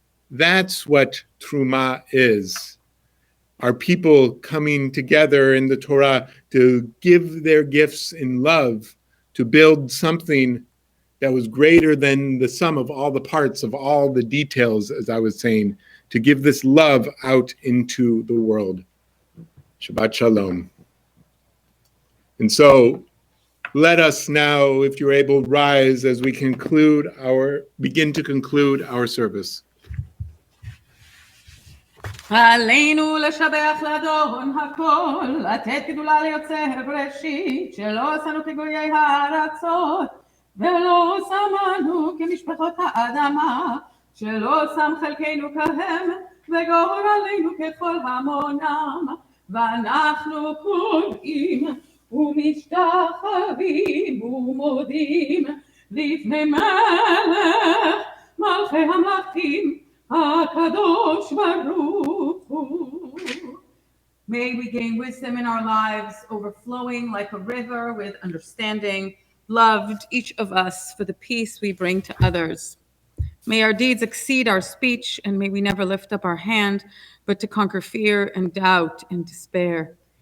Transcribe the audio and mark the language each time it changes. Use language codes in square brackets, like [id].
[en] That's what Truma is. Our people coming together in the Torah to give their gifts in love, to build something that was greater than the sum of all the parts, of all the details, as I was saying, to give this love out into the world. Shabbat Shalom. And so let us now, if you're able, rise as we begin to conclude our service. [he] עלינו לשבח לאדון הכל, לתת גדולה ליוצר בראשית, שלא עשינו כגויי הארצות, ולא שמנו כמשפחות האדמה, שלא שם חלקנו כהם, וגורר עלינו ככל המונם, ואנחנו קוראים ומשתחווים ומודים לפני מלך מלכי המלכים, HaKadosh Baruch Hu. [en] May we gain wisdom in our lives, overflowing like a river with understanding, loved each of us for the peace we bring to others. May our deeds exceed our speech, and may we never lift up our hand, but to conquer fear and doubt and despair.